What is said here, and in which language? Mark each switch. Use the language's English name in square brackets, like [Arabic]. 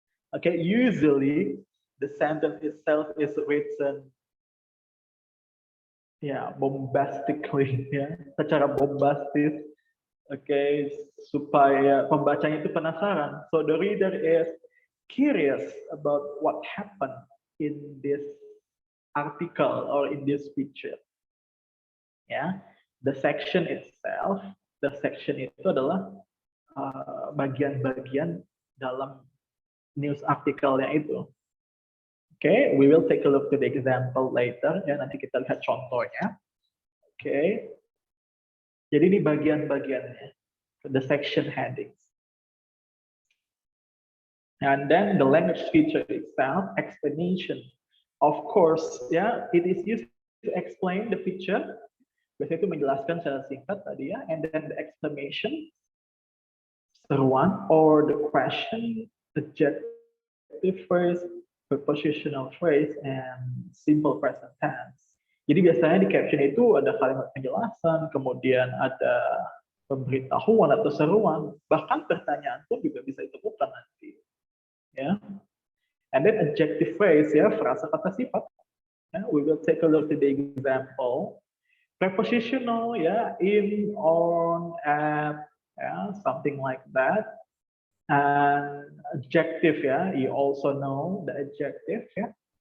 [English] Okay, usually the sentence itself is written, ya, bombastically, ya, [Indonesian] secara bombastis. Okay, supaya pembacanya itu penasaran. [English] So the reader is curious about what happened in this article or in this picture. [Indonesian] Ya, [English] the section itself, the section [Indonesian] itu adalah bagian-bagian dalam news artikelnya itu. [English] Okay, we will take a look to the example later. [Indonesian] Ya, nanti kita lihat contohnya. Okay, jadi ini bagian-bagiannya, [English] the section headings. And then the language feature itself, explanation. Of course, ya, it is used to explain the picture. [Indonesian] Biasanya itu menjelaskan secara singkat tadi ya, [English] and then the exclamation, [Indonesian] seruan, [English] or the question, adjective phrase, prepositional phrase, and simple present tense. [Indonesian] Jadi biasanya di caption itu ada kalimat penjelasan, kemudian ada pemberitahuan atau seruan, bahkan pertanyaan pun juga bisa ditemukan nanti. [English] Ya, and then adjective phrase, ya, [Indonesian] frasa kata sifat. [English] Yeah, we will take a look at the example. Prepositional, yeah, in, on, at, yeah, something like that. And adjective, yeah, you also know the adjective, yeah.